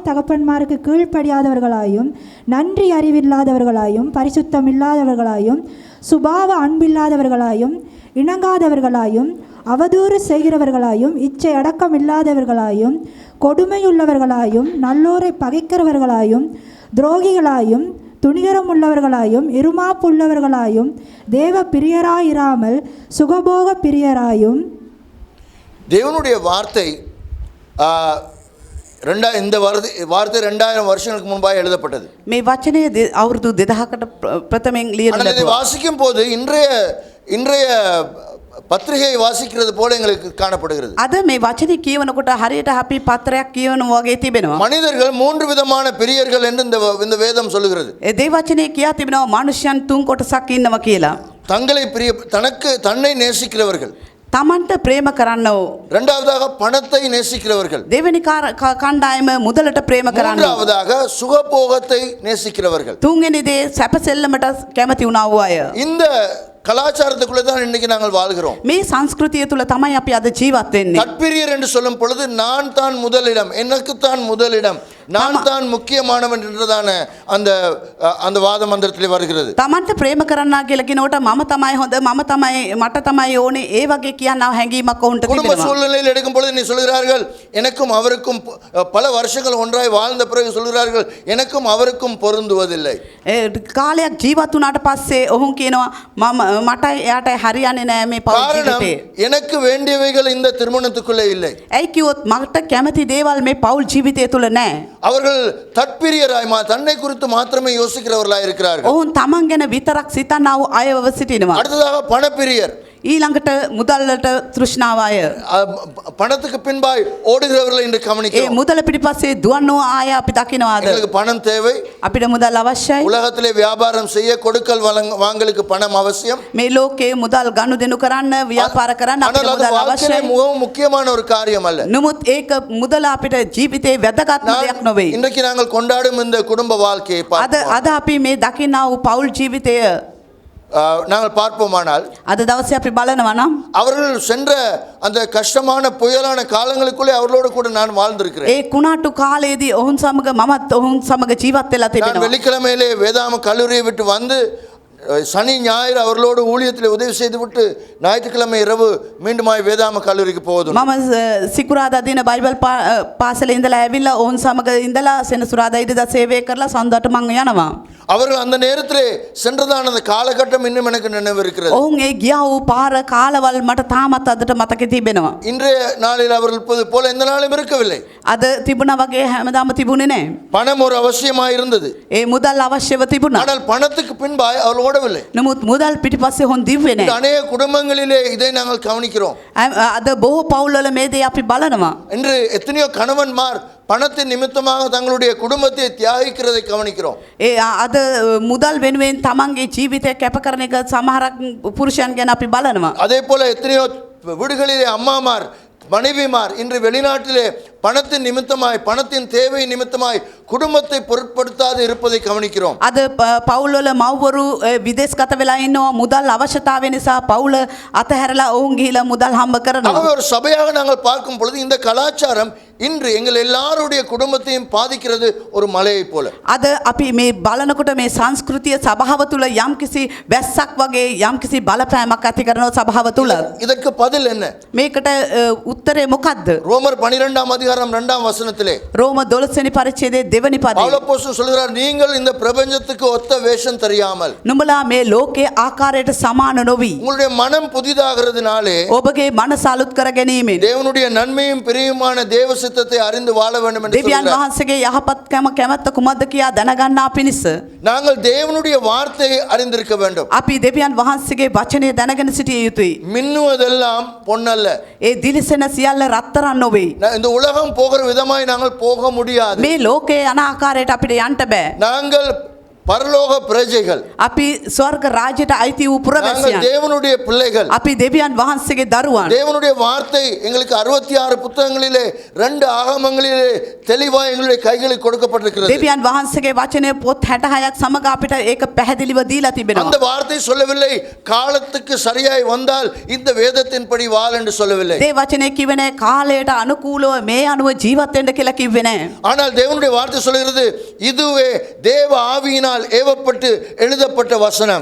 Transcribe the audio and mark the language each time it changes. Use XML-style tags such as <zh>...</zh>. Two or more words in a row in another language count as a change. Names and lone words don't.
<ta>தகப்பன்மாருக்கு கீழ்ப்படியாதவர்களாயும் நன்றி அறிவில்லாதவர்களாயும் பரிசுத்தமில்லாதவர்களாயும் சுபாவ அன்பில்லாதவர்களாயும் இணங்காதவர்களாயும் அவதூறு செய்கிறவர்களாயும் இச்சை அடக்கம் இல்லாதவர்களாயும் கொடுமையுள்ளவர்களாயும் நல்லோரை பகைக்கிறவர்களாயும் துரோகிகளாயும் துணிகரம் உள்ளவர்களாயும் இருமாப்புள்ளவர்களாயும் தேவ பிரியராயிராமல் சுகபோக பிரியராயும். தேவனுடைய வார்த்தை இந்த வார்த்தை 2000 வருஷங்களுக்கு முன்பாக எழுதப்பட்டது.</ta> <si>මේ වචනය අවුරුදු 2000කට ප්‍රථමයෙන් ලියන</si> <ta>ஆனால் இதை</ta> <si>ලැබුවා.</si> <ta>வாசிக்கும் போது இன்றைய பத்திரிகையை வாசிக்கிறது போல எங்களுக்கு காணப்படுகிறது.</ta> <si>අද මේ වචනේ කියවනකොට හරියට අපි පත්‍රයක් කියවනවා වගේ තිබෙනවා.</si> <ta>மனிதர்கள் 3 விதமான பிரியர்கள் என்று இந்த வேதம் சொல்லுகிறது.</ta> <si>ඒ දේ වචනේ කියා තිබෙනවා මනුෂ්‍යයන් තුන් කොටසක් ඉන්නවා කියලා.</si> <ta>தன்னை நேசிக்கிறவர்கள்,</ta> <si>තමන්ට ප්‍රේම කරන්නෝ.</si> <ta>இரண்டாவதாக பணத்தை நேசிக்கிறவர்கள்,</ta> <si>දෙවෙනි කණ්ඩායම මුදලට ප්‍රේම කරන්නෝ.</si> <ta>மூன்றாவதாக சுகபோகத்தை நேசிக்கிறவர்கள்.</ta> <si>තුන්වෙනි දේ සැප செல்லමට කැමති වුණා වූ අය.</si> <ta>இந்த கலாச்சாரத்துக்குள்ளே தான் இன்னைக்கு நாங்கள் வாழ்கிறோம்.</ta> <si>මේ සංස්කෘතිය තුල තමයි අපි අද ජීවත් වෙන්නේ.</si> <ta>தற்பிரியர் என்று சொல்லும் பொழுது நான் தான் முதலிடம், எனக்கு தான் முதலிடம், நான் தான் முக்கியமானவன் என்றதான அந்த வாத மந்திரத்திலே வருகிறது.</ta> <si>තමන්ට ප්‍රේම කරන්නා කියලා කියනකොට මම තමයි හොඳ, මට තමයි ඕනේ, ඒ වගේ කියනවා හැඟීමක් ඔවුන්ට</si> <ta>குடும்ப</ta> <si>තිබෙනවා.</si> <ta>சூழ்நிலையில் எடுக்கும் பொழுது நீ சொல்கிறார்கள் எனக்கும் அவருக்கும் பல வருஷங்கள் ஒன்றாய் வாழ்ந்த பிறகு சொல்கிறார்கள் எனக்கும் அவருக்கும் பொருந்துவதில்லை.</ta> <si>කාලයක් ජීවත් වුණාට පස්සේ ඔවුන් කියනවා මට එයාට හරියන්නේ නැහැ මේ පෞල්</si> <ta>காரணம்</ta> <si>ජීවිතේ.</si> <ta>எனக்கு வேண்டியவைகள் இந்த திருமணத்துக்குள்ளே இல்லை.</ta> <si>ඇයි කිව්වොත් මට කැමති දේවල් මේ පෞල් ජීවිතය තුල නැහැ.</si> <ta>அவர்கள் தற்பிரியராய் தன்னை குறித்து மாத்திரமே யோசிக்கிறவர்களாய் இருக்கிறார்கள்.</ta> <si>ඔවුන් තමන් ගැන විතරක් සිතනා වූ අයව සිටිනවා.</si> <ta>அடுத்ததாக பணப்பிரியர்,</ta> <si>ඊළඟට මුදල්ලට තෘෂ්ණාව අය.</si> <ta>பணத்துக்கு பின்பாய் ஓடுகிறவர்களை இன்று</ta> <si>ඒ</si> <ta>கவனிக்கிறோம்.</ta> <si>මුදල පිටිපස්සේ දුවන්නෝ ආය අපි දකින්නවාද?</si> <ta>எங்களுக்கு பணம் தேவை,</ta> <si>අපිට මුදල් අවශ්‍යයි.</si> <ta>உலகத்திலே வியாபாரம் செய்ய கொடுக்கல் வாங்கலுக்கு பணம் அவசியம்.</ta> <si>මේ ලෝකේ මුදල් ගනුදෙනු කරන්න, ව්‍යාපාර කරන්න අපිට</si> <ta>ஆனால் அது</ta> <si>මුදල්</si> <ta>வாழ்க்கையிலே</ta> <si>අවශ්‍යයි.</si> <ta>மிகவும் முக்கியமான ஒரு காரியம் அல்ல.</ta> <si>නමුත් ඒක මුදල අපිට ජීවිතේ වැදගත්ම දෙයක් නොවේ.</si> <ta>இன்றைக்கு நாங்கள் கொண்டாடும் இந்த குடும்ப வாழ்க்கையை</ta> <si>අද අපි මේ දකින්නා වූ පෞල් ජීවිතය</si> <ta>நாங்கள் பார்ப்போமானால்</ta> <si>අද දවසේ අපි බලනවා නම්</si> <ta>அவர்கள் சென்ற அந்த கஷ்டமான புயலான காலங்களுக்குள்ளே அவர்களோடு கூட நான் வாழ்ந்திருக்கிறேன்.</ta> <si>ඒ කුණාටු කාලයේදී ඔවුන් සමග මමත් ඔවුන් සමග ජීවත් වෙලා</si> <ta>நான்</ta> <si>තිබෙනවා.</si> <ta>வெள்ளிக்கிழமையிலே வேதாம கல்லூரியை விட்டு வந்து சனி ஞாயிறு அவர்களோடு ஊழியத்தில் உதவி செய்துவிட்டு ஞாயிற்றுக்கிழமை இரவு மீண்டுமாய் வேதாம கல்லூரிக்கு போவதும்.</ta> <si>මම සිකුරාදා දින බයිබල් පාසලේ ඉඳලා ඇවිල්ලා ඔවුන් සමග ඉඳලා සෙනසුරාදා ඉරිදා සේවය කරලා සඳුදාට මම යනවා.</si> <ta>அவர்கள் அந்த நேரத்திலே சென்றதான அந்த காலகட்டம் இன்னும் எனக்கு நினைவு இருக்கிறது.</ta> <si>ඔවුන් ඒ ගියා වූ පාර කාලවල් මට තාමත් අදට මතකේ තිබෙනවා.</si> <ta>இன்றைய நாளில் அவர்கள் இருப்பது போல எந்த நாளும் இருக்கவில்லை.</ta> <si>අද තිබුණා වගේ හැමදාම තිබුණේ නැහැ.</si> <ta>பணம் ஒரு அவசியமாக இருந்தது.</ta> <si>ඒ මුදල් අවශ්‍යව තිබුණා.</si> <ta>ஆனால் பணத்துக்கு பின்பாய் அவர்கள் ஓடவில்லை.</ta> <si>නමුත් මුදල් පිටිපස්සේ හොන් දිව්වේ නැහැ.</si> <ta>அநேக குடும்பங்களிலே இதை நாங்கள் கவனிக்கிறோம்.</ta> <si>අද බොහෝ පවුල්වල මේ දේ අපි බලනවා.</si> <ta>இன்று எத்தனையோ கணவன்மார் பணத்தின் நிமித்தமாக தங்களுடைய குடும்பத்தை தியாகிக்கிறதை கவனிக்கிறோம்.</ta> <si>ඒ අද මුදල් වෙනුවෙන් තමන්ගේ ජීවිතය කැප කරන එක සමහරක් පුරුෂයන් ගැන අපි බලනවා.</si> <ta>அதே போல எத்தனையோ வீடுகளிலே அம்மாமார் மனைவிமார் இன்று வெளிநாட்டிலே பணத்தின் நிமித்தமாய் பணத்தின் தேவை நிமித்தமாய் குடும்பத்தை பொருட்படுத்தாது இருப்பதை கவனிக்கிறோம்.</ta> <si>අද පවුල්වල මව්වරු විදේශ ගත වෙලා ඉන්නවා මුදල් අවශ්‍යතාවය නිසා පවුල අතහැරලා ඔවුන් ගිහිලා මුදල් හම්බ කරනවා.</si> <ta>ஆகவே ஒரு சபையாக நாங்கள் பார்க்கும் பொழுது இந்த கலாச்சாரம் இன்று எங்கள் எல்லாருடைய குடும்பத்தையும் பாதிக்கிறது ஒரு மலையை போல.</ta> <si>අද අපි මේ බලනකොට මේ සංස්කෘතිය සභාව තුළ යම්කිසි වැස්සක් වගේ යම්කිසි බලපෑමක් ඇති කරන සභාව තුළ.</si> <ta>இதற்கு பதில் என்ன?</ta> <si>මේකට උත්තරේ මොකද්ද?</si> <ta>ரோமர் 12ஆம் அதிகாரம் 2ஆம் வசனத்திலே</ta> <si>රෝම 12 වෙනි පරිච්ඡේදයේ දෙවෙනි පදයේ</si> <ta>பவுல் அப்போஸ்தலன் சொல்கிறார் நீங்கள் இந்த பிரபஞ்சத்துக்கு ஒத்த வேஷம் தெரியாமல்</ta> <si>නුඹලා මේ ලෝකයේ ආකාරයට සමාන නොවි</si> <ta>உங்களுடைய மனம் புதிதாகிறதுனாலே</ta> <si>ඔබගේ මනස අලුත් කර ගැනීමෙන්</si> <ta>தேவனுடைய நன்மையும் பிரியமான தேவ சித்தத்தை அறிந்து வாழ வேண்டும் என்று</ta> <si>දෙවියන්</si> <ta>சொல்கிறார்.</ta> <si>වහන්සේගේ යහපත්කම කැමැත්ත කුමක්ද කියා දැනගන්නා පිණිස</si> <ta>நாங்கள் தேவனுடைய வார்த்தையை அறிந்திருக்க வேண்டும்.</ta> <si>අපි දෙවියන් වහන්සේගේ වචනය දැනගෙන සිටිය යුතුයි.</si> <ta>மின்னுவதெல்லாம் பொன்னல்ல.</ta> <si>ඒ දිලිසෙන සියල්ල රත්තරන් නොවේ.</si> <ta>இந்த உலகம் போகிற விதமாய் நாங்கள் போக முடியாது.</ta> <si>මේ ලෝකයේ යන ආකාරයට අපිට යන්න බෑ.</si> <ta>நாங்கள் பரலோக பிரஜைகள்.</ta> <si>අපි ස්වර්ග රාජ්‍යයට අයිති වූ</si> <ta>நாங்கள்</ta> <si>පුරවැසියන්.</si> <ta>தேவனுடைய பிள்ளைகள்.</ta> <si>අපි දෙවියන් වහන්සේගේ දරුවන්.</si> <ta>தேவனுடைய வார்த்தை எங்களுக்கு 66 புத்தகங்களிலே 2 ஆகமங்களிலே தெளிவாய் எங்களுடைய கைகளில் கொடுக்கப்பட்டிருக்கிறது.</ta> <si>දෙවියන් වහන්සේගේ වචනය පොත් 66ක් සමග අපිට ඒක පැහැදිලිව දීලා</si> <ta>அந்த</ta> <si>තිබෙනවා.</si> <ta>வார்த்தை சொல்லவில்லை காலத்துக்கு சரியாய் வந்தால் இந்த வேதத்தின்படி வாழ் என்று சொல்லவில்லை.</ta> <si>ඒ වචනේ කිව්වේ නැහැ කාලයට අනුකූලව මේ අනුව ජීවත් වෙන්න කියලා කිව්වේ නැහැ.</si> <ta>ஆனால் தேவனுடைய வார்த்தை சொல்கிறது இதுவே தேவ ஆவியினால் ஏவப்பட்டு எழுதப்பட்ட வசனம்.</ta>